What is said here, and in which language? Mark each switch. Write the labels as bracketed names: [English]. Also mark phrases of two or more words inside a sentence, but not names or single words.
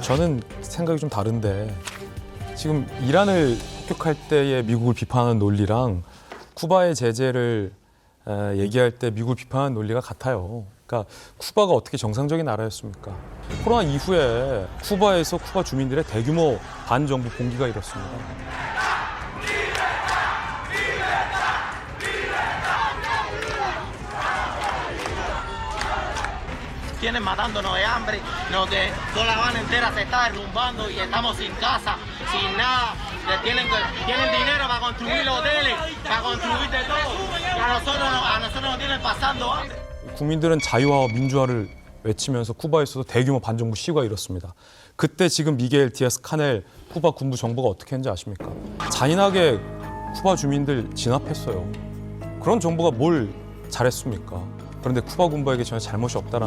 [Korean] 저는 생각이 좀 다른데 지금 이란을 폭격할 때의 미국을 비판하는 논리랑 쿠바의 제재를 얘기할 때 미국을 비판하는 논리가 같아요. 그러니까 쿠바가 어떻게 정상적인 나라였습니까? 코로나 이후에 쿠바에서 쿠바 주민들의 대규모 반정부 봉기가 일었습니다. [Spanish] Tienen matándonos de hambre, toda La Habana entera se está derrumbando y estamos sin casa, sin nada. Tienen dinero para construir hoteles, para construir de todo. Y a nosotros nos tienen pasando hambre. [Korean] 국민들은 자유화와 민주화를 외치면서 쿠바에서도 대규모 반정부 시위가 일었습니다. 그때 지금 미겔 디아스 카넬 쿠바 군부 정부가 어떻게 했는지 아십니까? 잔인하게 쿠바 주민들 진압했어요. 그런 정부가 뭘 잘했습니까? 그런데 쿠바 군부에게 전혀 잘못이 없다는